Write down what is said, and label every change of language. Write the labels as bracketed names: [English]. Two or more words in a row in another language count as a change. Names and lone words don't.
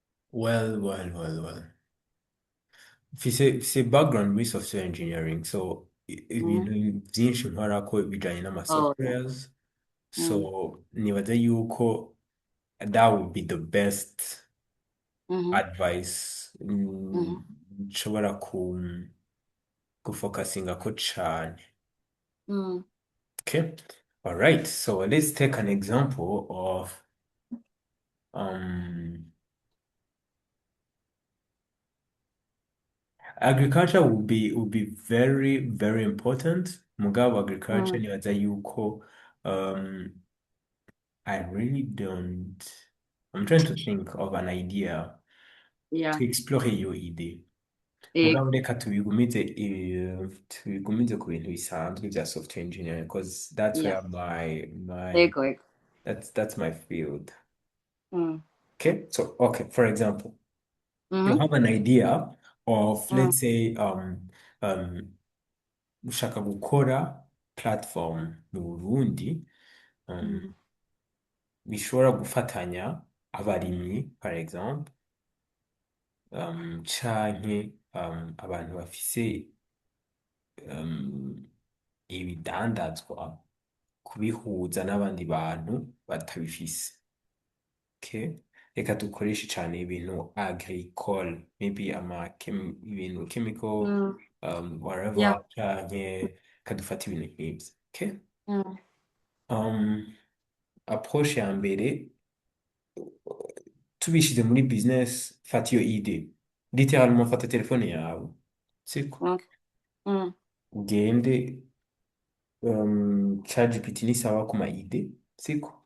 [Rundi] Well. Mfise background muri [English] software engineering, [Rundi] so ibintu Mhm. byinshi nkora ko bijanye [English] Oh, yeah. [Rundi] softwares, Mm. [English] so [Rundi] nibaza yuko [English] that would be the best Mhm. advice Mhm. [Rundi] nshobora gufocusinga ko cane. Mm. [English] Okay. All right. So let's take an example of um agriculture would be very important. [Rundi] Mugabo agriculture Mm. nibaza yuko [English] I really don't. I'm trying to think of an idea Yeah. to explore your idea. [Rundi] Ego. Mugabo reka tubigumize ku bintu bisanzwe bya software engineering [English] because that's Yeah. where my [Rundi] Ego. Ego. [English] that's my field. Mm. Okay, so okay, for example, you Mhm. have an idea of, Mm. let's say, [Rundi] um ushaka gukora platform mu Burundi um, Mhm. bishobora gufatanya abarimyi, [French] par exemple, [Rundi] canke abantu bafise um, ibidandazwa kubihuza n'abandi bantu batabifise. [English] Okay? [Rundi] Reka dukoreshe cyane ibintu agricole, maybe ibintu chemical, [English] Mm. Yeah. whatever, [Rundi] canke kadufata ibintu nk'ibyo. [English] Okay? Mm. [Rundi] Um, approche ya mbere tubishize muri business, fata iyo ide, littéralement fata telefone yawe, siko [English] Okay. Mm. [Rundi] ugende ChatGPT ni sawa ku ma ide, siko